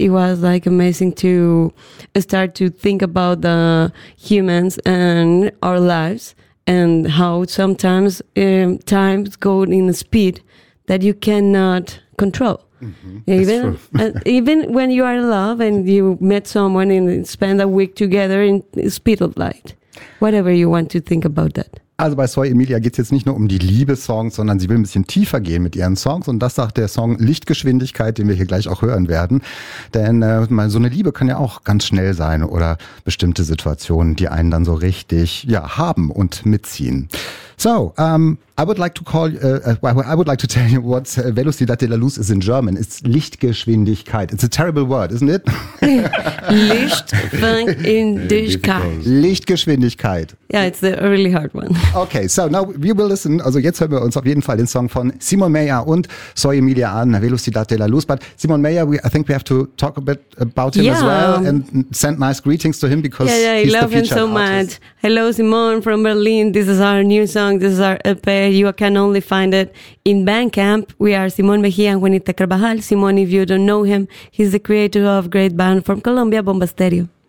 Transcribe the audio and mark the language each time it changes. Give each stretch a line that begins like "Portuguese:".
English: It was like amazing to start to think about the humans and our lives and how sometimes times go in a speed that you cannot control. Mm-hmm. Even even when you are in love and you met someone and spend a week together in speed of light, whatever you want to think about that.
German: Also bei Soy Emilia geht es jetzt nicht nur um die Liebessongs, sondern sie will ein bisschen tiefer gehen mit ihren Songs. Und das sagt der Song Lichtgeschwindigkeit, den wir hier gleich auch hören werden. Denn mal so eine Liebe kann ja auch ganz schnell sein oder bestimmte Situationen, die einen dann so richtig ja haben und mitziehen.
English: So, I would like to tell you what Velocidad de la Luz is in German. It's Lichtgeschwindigkeit. It's a terrible word, isn't it?
German: Lichtgeschwindigkeit. Lichtgeschwindigkeit.
English: Yeah, it's a really hard one. Okay, so now we will listen.
German: Also jetzt hören wir uns auf jeden Fall den Song von Simon Mayer und Soy Emilia an, Velocidad de la Luz.
English: But Simon Mayer, I think we have to talk a bit about him as well and send nice greetings to him because he's love the featured him so artist. Much. Hello, Simon from Berlin. This is our new song. This is our EP. You can only find it in Bandcamp. We are Simon Mejía and Juanita Carvajal. Simon, if you don't know him, he's the creator of great band from Colombia, Bomba Estéreo.